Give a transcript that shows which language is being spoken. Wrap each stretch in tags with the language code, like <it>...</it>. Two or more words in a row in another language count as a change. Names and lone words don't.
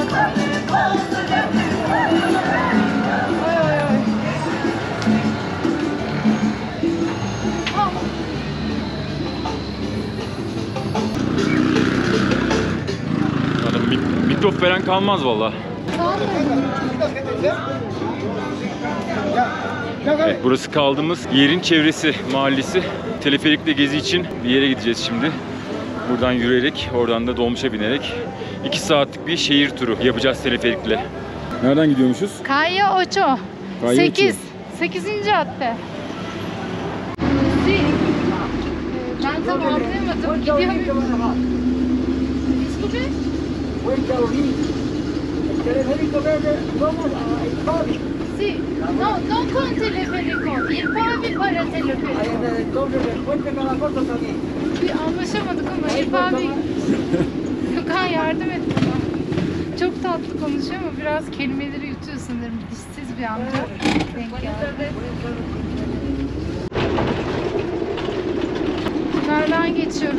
<tr>Mikrop veren kalmaz valla. Evet, burası kaldığımız yerin çevresi, mahallesi. Teleferikle gezi için bir yere gideceğiz şimdi. Buradan yürüyerek, oradan da dolmuşa binerek 2 saatlik bir şehir turu yapacağız teleferikle. Nereden gidiyormuşuz? Calle Ocho. Calle 8. 8. cadde. Ben tam anlayamadım. Gidiyor muyum?</tr> <es>Disculpe. Sí. No con teleférico. Il pavi para teleférico.</es> <tr>Bir anlaşamadık ama il pavi. Gökhan yardım et bana. Çok tatlı konuşuyor ama biraz kelimeleri yutuyor sanırım. Dişsiz bir amca denk geldi. Tünelden geçiyoruz.</tr>